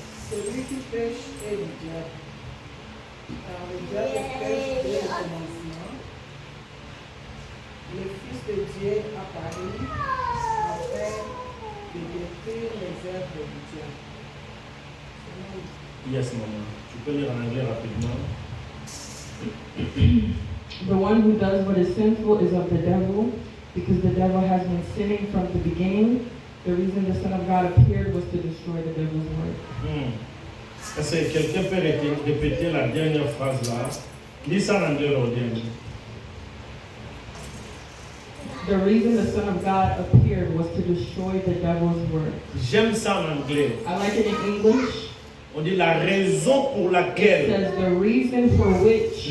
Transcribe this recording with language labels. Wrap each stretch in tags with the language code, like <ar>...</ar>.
<fr>Celui qui pêche est du diable, car le diable pêche dès le commencement. Le Fils de Dieu apparut afin de détruire les œuvres du diable.</fr> <en>Yes, maman.</en> <fr>Tu peux lire en anglais rapidement.</fr> <en>The one who does what is sinful is of the devil, because the devil has been sinning from the beginning. The reason the Son of God appeared was to destroy the devil's work.</en> <fr>Est-ce que quelqu'un peut répéter la dernière phrase là? Lis ça en anglais, Rodin.</fr> <en>The reason the Son of God appeared was to destroy the devil's work.</en> <fr>J'aime ça en anglais.</fr> <en>I like it in English.</en> <fr>On dit la raison pour</fr> <en>It</en> <fr>laquelle</fr> <en>says the reason for which</en>